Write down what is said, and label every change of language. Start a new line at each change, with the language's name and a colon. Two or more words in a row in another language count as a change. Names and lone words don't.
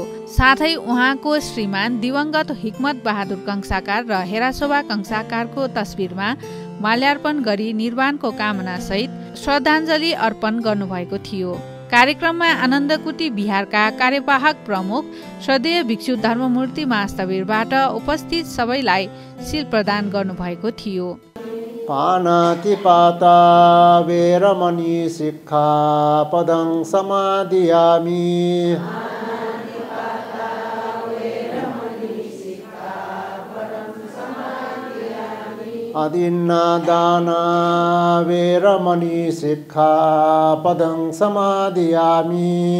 Nepali: साथै उहाँको श्रीमान दिवंगत हिक्मत बहादुर कंसाकार र हेरासोभा कंसाकारको तस्बिरमा माल्यार्पण गरी निर्वाणको कामना सहित श्रद्धाञ्जली अर्पण गर्नुभएको थियो। कार्यक्रममा आनन्दकुटी विहारका कार्यवाहक प्रमुख श्रद्धेय भिक्षु धर्ममूर्ति महास्थविरबाट उपस्थित सबैलाई शील प्रदान गर्नुभएको थियो।
Pali: पानातिपाता वेरमणि सिक्खापदं समादियामि। अदिन्नादाना वेरमणि सिक्खापदं समादियामि।